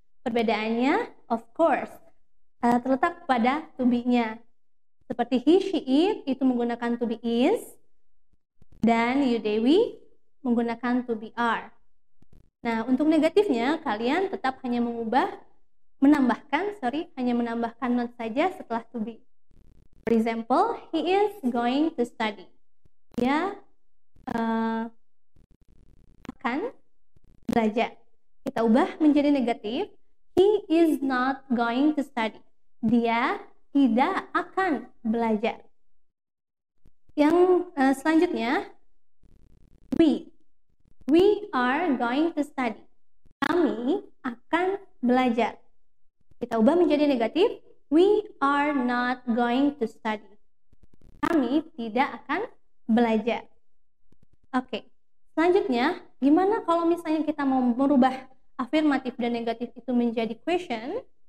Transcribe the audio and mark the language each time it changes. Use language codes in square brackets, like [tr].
[id] Perbedaannya, [en] of course, [id] terletak pada to be-nya. Seperti he, she, it itu menggunakan to be is, dan you, they, we menggunakan to be are. Nah, untuk negatifnya, kalian tetap hanya menambahkan not saja setelah to be. [en] For example, he is going to study. [id] Dia akan belajar. Kita ubah menjadi negatif. [en] He is not going to study. [id] Dia tidak akan belajar. Yang selanjutnya, [en] we are going to study. [id] Kami akan belajar. Kita ubah menjadi negatif. [en] We are not going to study. [id] Kami tidak akan belajar. Oke. Selanjutnya, gimana kalau misalnya kita mau merubah afirmatif dan negatif itu menjadi question?